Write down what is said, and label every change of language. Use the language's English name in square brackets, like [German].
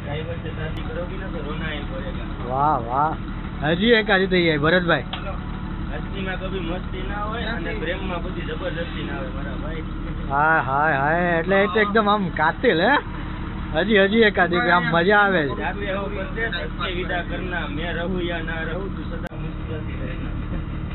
[Hindi] Driver से शादी करोगी ना तो रोना ही पड़ेगा। [Gujarati] વાહ વાહ, હજી એક આજે થઈ જાય ભરતભાઈ. મસ્તીમાં કભી મસ્તી ના હોય અને પ્રેમમાં બધી જબરદસ્તી ના હોય મારા ભાઈ. હાય હાય હાય, એટલે એ તો એકદમ આમ કાતિલ હે. હજી એકાદી આમ મજા આવે છે. [Hindi] जाते हो बंदे सच्चे विदा करना, मैं रहूं या ना रहूं तू सदा मुस्कुराती रहना।